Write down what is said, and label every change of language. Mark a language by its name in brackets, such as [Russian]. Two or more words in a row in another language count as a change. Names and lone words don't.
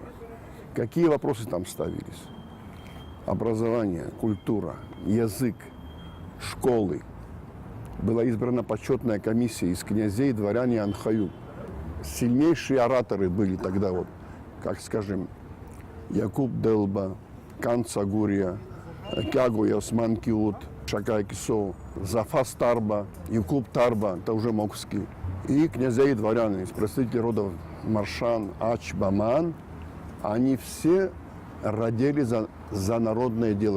[Russian] Какие вопросы там ставились? Образование, культура, язык, школы. Была избрана почетная комиссия из князей, дворян и анхаю. Сильнейшие ораторы были тогда, вот, как, скажем, Якуб Делба, Кан Цагурия, Кяго Ясман Киут, Шакай Кисо, Зафас Тарба, Якуб Тарба, это уже Мокский. И князья и дворяне, представители родов Маршан, Ач, Баман, они все родили за народное дело.